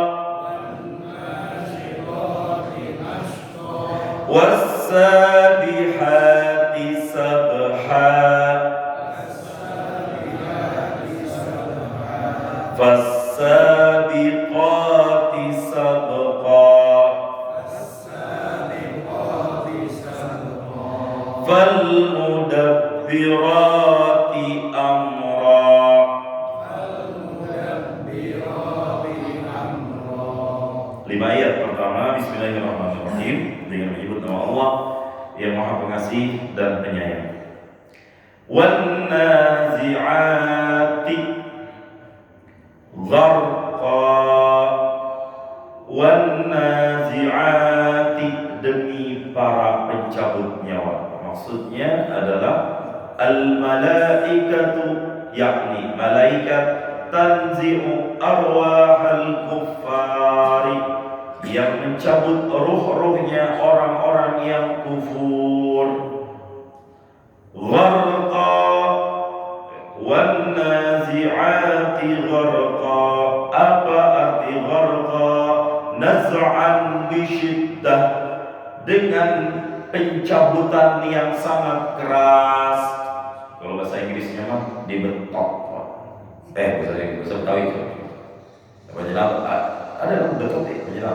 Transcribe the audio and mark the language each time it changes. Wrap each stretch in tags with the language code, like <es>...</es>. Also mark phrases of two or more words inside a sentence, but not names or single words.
<ar>والسابحات سبحا فالسابقات سبقا فالمدبرات أمرا.</ar> <id>Lima ayat pertama, Bismillahirrahmanirrahim, dengan menyebut nama Allah yang Maha Pengasih dan Penyayang.</id> <ar>والنازعات غرقا والنازعات,</ar> <id>demi para pencabut nyawa. Maksudnya adalah</id> <ar>الملائكة,</ar> <id>yakni malaikat,</id> <ar>تنزع أرواح الكفار,</ar> <id>yang mencabut ruh-ruhnya orang-orang yang kufur.</id> <ar>غرقا والنازعات غرقا.</ar> <id>Apa arti gharqa?</id> <ar>نزعا بشدة,</ar> <id>dengan pencabutan yang sangat keras. Kalau bahasa Inggrisnya mah dibetok. Bahasa Inggris, bahasa Betawi itu. Penjelas ada kan betot ya, penjelas.</id>